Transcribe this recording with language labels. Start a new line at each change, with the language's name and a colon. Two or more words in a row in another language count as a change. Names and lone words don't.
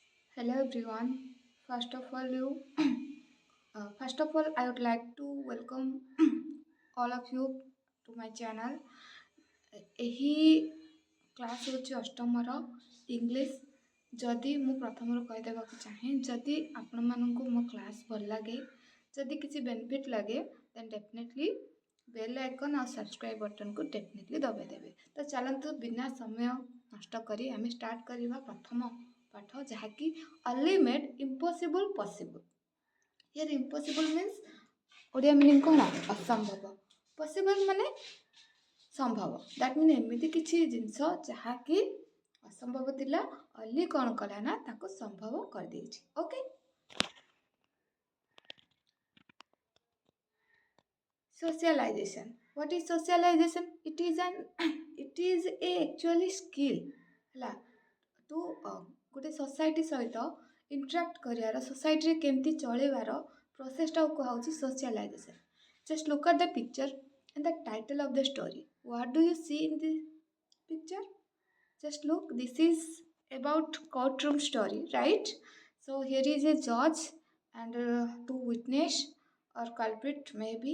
English: Hello everyone. First of all, I would like to welcome all of you to my channel.
Odia: ଏହି କ୍ଲାସ୍ ହେଉଛି ଅଷ୍ଟମର ଇଂଲିଶ। ଯଦି ମୁଁ ପ୍ରଥମରୁ କହିଦେବାକୁ ଚାହେଁ, ଯଦି ଆପଣମାନଙ୍କୁ ମୋ କ୍ଲାସ୍ ଭଲ ଲାଗେ, ଯଦି କିଛି ବେନିଫିଟ୍ ଲାଗେ,
English: then definitely bell icon
Odia: ଆଉ
English: subscribe button
Odia: ଡେଫିନେଟଲି ଦବାଇ ଦେବେ। ତ ଚାଲନ୍ତୁ ବିନା ସମୟ ନଷ୍ଟ କରି ଆମେ ଷ୍ଟାର୍ଟ କରିବା ପ୍ରଥମ ପାଠ, ଯାହାକି
English: only made impossible possible. Here impossible means
Odia: ଓଡ଼ିଆ ମିନିଂ କ'ଣ? ଅସମ୍ଭବ। ପସିବଲ୍ ମାନେ ସମ୍ଭବ।
English: that mean
Odia: ଏମିତି କିଛି ଜିନିଷ ଯାହାକି ଅସମ୍ଭବ ଥିଲା, ଅଲି କ'ଣ କଲା ନା ତାକୁ ସମ୍ଭବ କରିଦେଇଛି। ଓକେ,
English: socialization. What is socialization? It is a actually skill
Odia: ହେଲା ଟୁ ଗୋଟେ ସୋସାଇଟି ସହିତ ଇଣ୍ଟରାକ୍ଟ କରିବାର, ସୋସାଇଟିରେ କେମିତି ଚଳିବାର ପ୍ରୋସେସଟାକୁ କୁହାହେଉଛି ସୋସିଆଲାଇଜେସନ୍।
English: Just look at the picture and the title of the story. What do you see in the picture? Just look, this is about courtroom story, right? So here is a judge and two witness or culprit maybe.